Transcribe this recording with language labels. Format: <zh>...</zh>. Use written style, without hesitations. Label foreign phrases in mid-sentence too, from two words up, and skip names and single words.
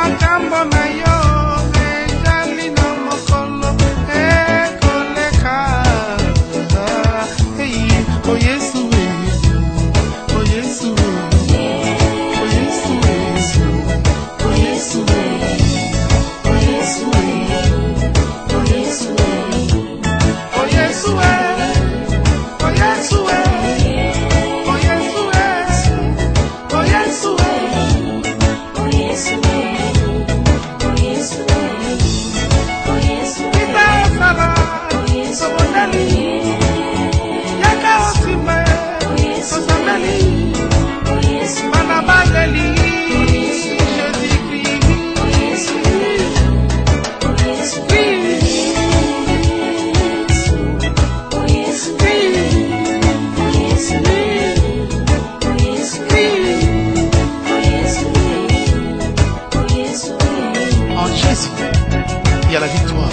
<ln>makambo na yo ezali na mokolo ekoleka. Hey, oh Yesu, oh Yesu, oh Yesu, oh Yesu, oh Yesu, oh Yesu, oh Yesu, oh Yesu.</ln> <fr>Il y a la victoire.</fr>